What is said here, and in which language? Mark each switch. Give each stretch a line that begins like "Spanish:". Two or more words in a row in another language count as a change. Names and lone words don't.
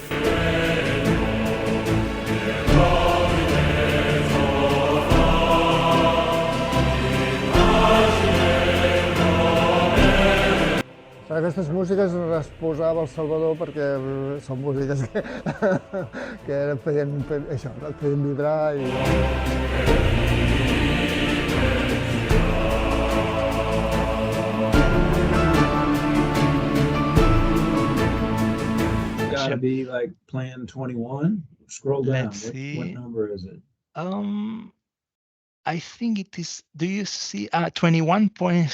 Catalan: Aquestes músiques les posava el Salvador perquè són músiques que et feien això, et feien vibrar i...
English: Gotta be like Plan 21. Scroll down. Let's see. What number is it? I think it is. Do you see 21.6?